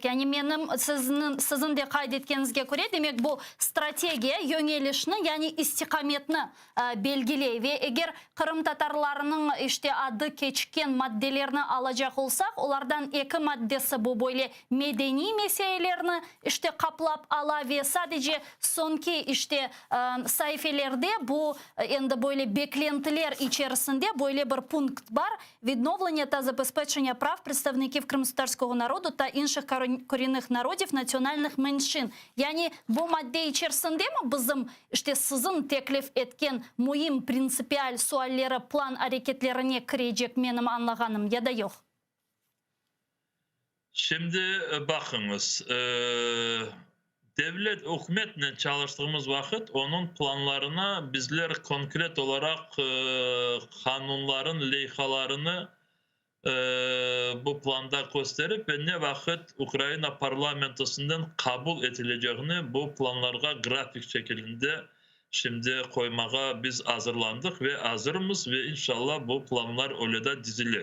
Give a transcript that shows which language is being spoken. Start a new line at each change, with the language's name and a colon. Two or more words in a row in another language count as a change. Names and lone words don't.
Crimean Tatar: Yani benim sizin de kaydetkenizge göre demek bu stratejiya yönelişini yani istikametini belgiley ve eğer Kırım Tatarlarının işte adı geçken maddelerini alacak olsak onlardan 2 maddesi bu böyle medeni meselelerini işte kaplap ala ve sadece sonki işte sayfelerde bu endi böyle beklentiler içerisinde böyle bir punkt var.
Ukrainian: Відновлення та забезпечення прав представників кримськотатарського народу та інших корінних народів національних меншин.
Crimean Tatar: Yani bu madde içerisinde mi bizim işte sizin teklif etken muhim prinsipiyel sualleri plan hareketlerine girecek benim anlağanım ya da yok? Şimdi bakınız, devlet hükümetle çalıştığımız vakit onun planlarına bizler konkret olarak kanunların leyhalarını bu planda gösterip ve ne vakit Ukrayna parlamentosundan kabul edileceğini bu planlara grafik şeklinde şimdi koymaya biz hazırlandık ve hazırız ve inşallah bu planlar öyle de dizilir.